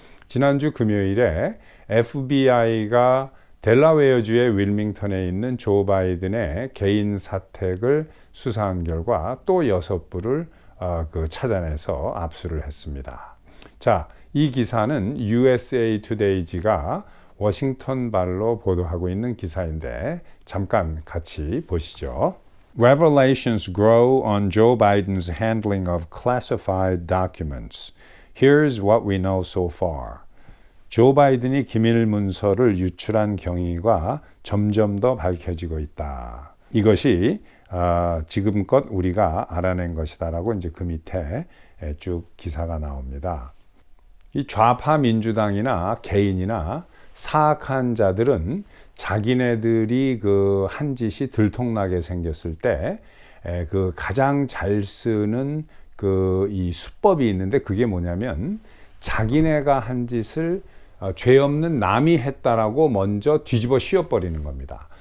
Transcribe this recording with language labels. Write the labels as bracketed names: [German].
[Korean] 지난주 금요일에 FBI가 델라웨어주의 윌밍턴에 있는 조 바이든의 개인 사택을 수사한 결과 또 6부를 찾아내서 압수를 했습니다. 자, 이 기사는 USA Today지가 워싱턴 발로 보도하고 있는 기사인데 잠깐 같이 보시죠. [English] Revelations grow on Joe Biden's handling of classified documents. Here's what we know so far. [Korean] 조 바이든이 기밀 문서를 유출한 경위가 점점 더 밝혀지고 있다. 이것이 지금껏 우리가 알아낸 것이다라고 이제 그 밑에 쭉 기사가 나옵니다. 이 좌파 민주당이나 개인이나 사악한 자들은 자기네들이 그 한 짓이 들통나게 생겼을 때 그 가장 잘 쓰는 그 이 수법이 있는데 그게 뭐냐면 자기네가 한 짓을 죄 없는 남이 했다라고 먼저 뒤집어 씌워버리는 겁니다.